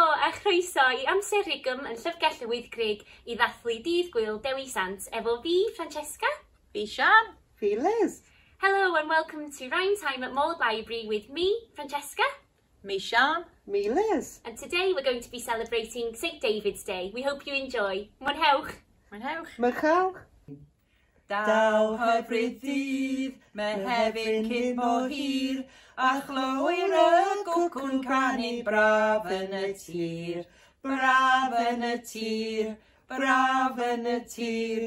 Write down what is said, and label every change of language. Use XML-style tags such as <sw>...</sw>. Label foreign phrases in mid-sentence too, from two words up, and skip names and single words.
<cy>a chroeso I Amser Rhigwm yn Llyfrgelloedd Aura I ddathlu Dydd, Gŵyl, Dewi, Sant efo fi, Francesca. Fi Sian. Fi Liz.</cy> <en>Hello and welcome to Rhymetime at Mold Library with me, Francesca. Me Sian. Me Liz. And today we're going to be celebrating St David's Day. We hope you enjoy.</en> <cy>Mwynhewch. Mwynhewch. Mwynhewch. Daw hyfryd ddydd, Mehefin cyn mo hir, a chlywir y gwcwn canu braf yn y tir, braf yn y tir, braf yn y tir.</cy>